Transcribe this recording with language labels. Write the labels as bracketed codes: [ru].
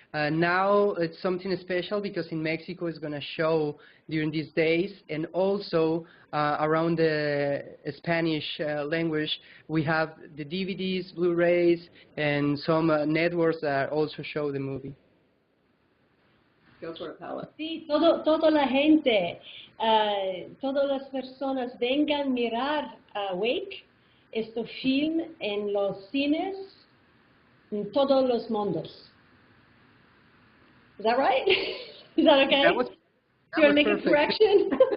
[en] Now it's something special because in Mexico it's going to show during these days, and also around the Spanish language we have the DVDs, Blu-rays, and some networks that also show the movie. Go for it, Paula. [es] Sí, toda la gente, todas las personas vengan a mirar Awake, este film en los cines, en todos los mundos. [en] Is that right? Is that okay? Do you want to make a correction?